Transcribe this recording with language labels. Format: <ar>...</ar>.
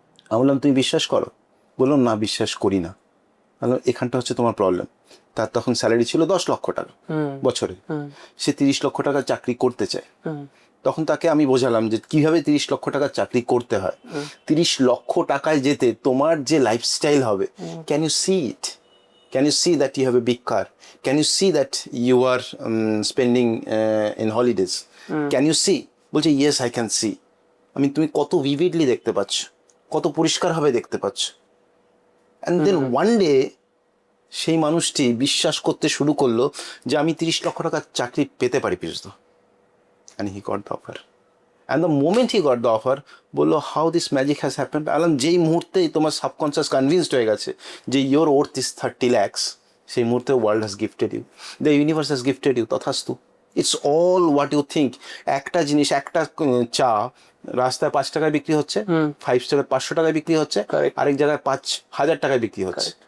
<bn>আমি বললাম তুমি বিশ্বাস করো? বললাম না, বিশ্বাস করি না। বললাম এখানটা হচ্ছে তোমার প্রবলেম। তার তখন স্যালারি ছিল 10 লক্ষ টাকা বছরে, সে 30 লক্ষ টাকার চাকরি করতে চায়। তখন তাকে আমি বোঝালাম যে কিভাবে 30 লক্ষ টাকার চাকরি করতে হয়। 30 লক্ষ টাকায় যেতে তোমার যে লাইফস্টাইল হবে,</bn> <en>Can you see it? Can you see that you have a big car? Can you see that you are spending in holidays? Can you see?</en> <bn>বলছে</bn> <en>yes, I can see.</en> <bn>তুমি কত vividly দেখতে পাচ্ছ, কত পরিষ্কারভাবে দেখতে পাচ্ছ।</bn> <en>And then one day</en> <bn>সেই মানুষটি বিশ্বাস করতে শুরু করলো যে আমি 30 লক্ষ টাকার চাকরি পেতে পারি পিসদা।</bn> <en>And he got the offer. And the moment he got the offer,</en> <bn>বললো</bn> <en>how this magic has happened.</en> <bn>আলাম যেই মুহূর্তেই তোমার সাবকনসিয়াস কনভিন্সড হয়ে গেছে যে</bn> <en>your worth is 30 lakhs,</en> <bn>সেই মুহূর্তে</bn> <en>World has gifted you, the universe has gifted you, তথাস্তু। It's all what you think.</en> <bn>একটা জিনিস, একটা চা রাস্তায় 5 টাকায় বিক্রি হচ্ছে, 5 টাকায় 500 টাকায় বিক্রি হচ্ছে, আরেক জায়গায় 5,000 টাকায় বিক্রি হচ্ছে।</bn>